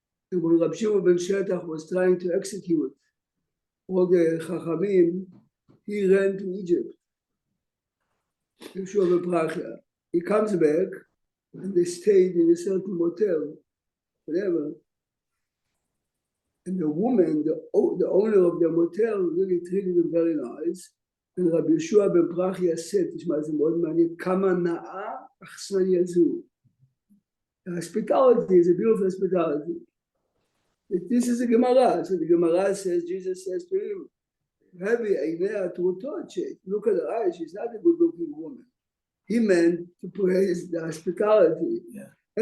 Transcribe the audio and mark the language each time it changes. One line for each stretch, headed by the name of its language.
English: And when Rab Shimon ben Shetach was trying to execute all the Chachamim, he ran to Egypt. Yehoshua ben Prachia. He comes back, and they stayed in a certain motel, whatever. And the woman, the owner of the motel, really treated him very nice. And Rabbi Yehoshua ben Prachia said,
Hebrew: תשמע, זה מאוד מעניין, כמה נאה אכסניה זו.
English: Hospitality is a beautiful hospitality. This is a Gemara. So the Gemara says, Jesus says to him, Rabbi,
Aramaic: Einea Tutoche,
English: look at her eyes, she's not a good-looking woman. He meant to praise the hospitality. Yeah.